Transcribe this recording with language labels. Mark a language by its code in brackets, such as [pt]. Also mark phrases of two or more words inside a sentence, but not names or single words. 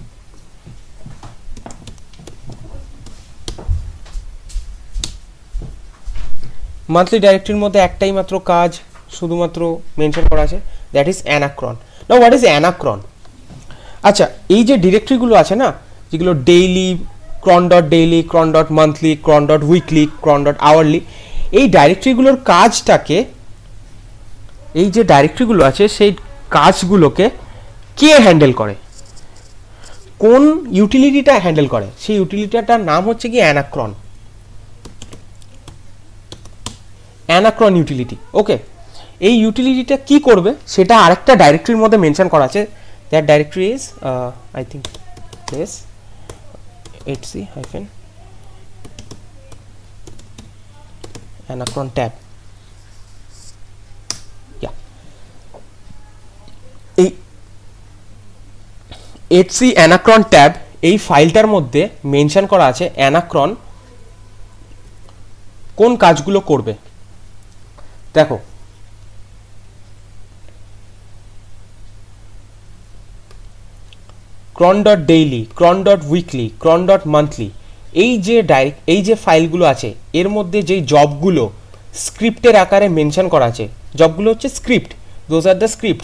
[bn] মান্থলি ডাইরেক্টরির মধ্যে একটাই মাত্র কাজ শুধুমাত্র মেনশন করা আছে, [en] that is anacron. now what is anacron? [bn] আচ্ছা, এই যে ডিরেক্টরিগুলো আছে না, যেগুলো ডেইলি, cron.daily, cron.monthly, cron.weekly, cron.hourly, এই ডাইরেক্টরিগুলোর কাজটাকে, এই যে ডাইরেক্টরিগুলো আছে সেই কাজগুলোকে কে হ্যান্ডেল করে, কোন ইউটিলিটিটা হ্যান্ডেল করে, সেই ইউটিলিটিটার নাম হচ্ছে কি অ্যানাক্রন। [en] anacron utility. [bn] ওকে, এই ইউটিলিটিটা কি করবে সেটা আরেকটা ডাইরেক্টরির মধ্যে মেনশন করা আছে। [en] that directory is I think yes etc hyphen anacron tab। yeah, [bn] এই etc anacron tab এই ফাইলটার মধ্যে মেনশন করা আছে অ্যানাক্রন কোন কাজগুলো করবে। দেখো, cron.daily, cron.weekly, cron.monthly, এই যে ফাইলগুলো আছে এর মধ্যে যেই জবগুলো স্ক্রিপ্টের আকারে মেনশন করা আছে, জবগুলো হচ্ছে স্ক্রিপ্ট, [en] those are the scripts.